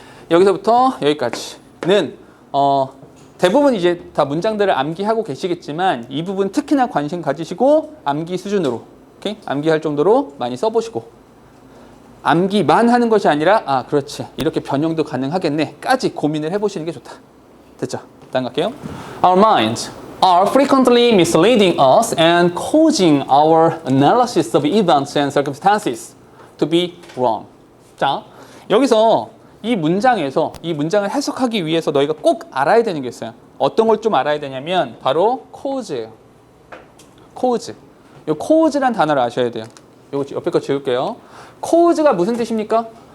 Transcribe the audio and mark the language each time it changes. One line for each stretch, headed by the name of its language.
Korean: 여기서부터 여기까지는 대부분 이제 다 문장들을 암기하고 계시겠지만 이 부분 특히나 관심 가지시고 암기 수준으로, 오케이? 암기할 정도로 많이 써보시고 암기만 하는 것이 아니라 그렇지. 이렇게 변형도 가능하겠네. 까지 고민을 해보시는 게 좋다. 됐죠? 다음 갈게요.
English: Our minds are frequently misleading us and causing our analysis of events and circumstances to be wrong.
Korean: 자, 여기서 이 문장에서 이 문장을 해석하기 위해서 너희가 꼭 알아야 되는 게 있어요. 어떤 걸 좀 알아야 되냐면 바로 cause예요. cause. 이 cause란 단어를 아셔야 돼요. 이거 옆에 거 지울게요. cause가 무슨 뜻입니까?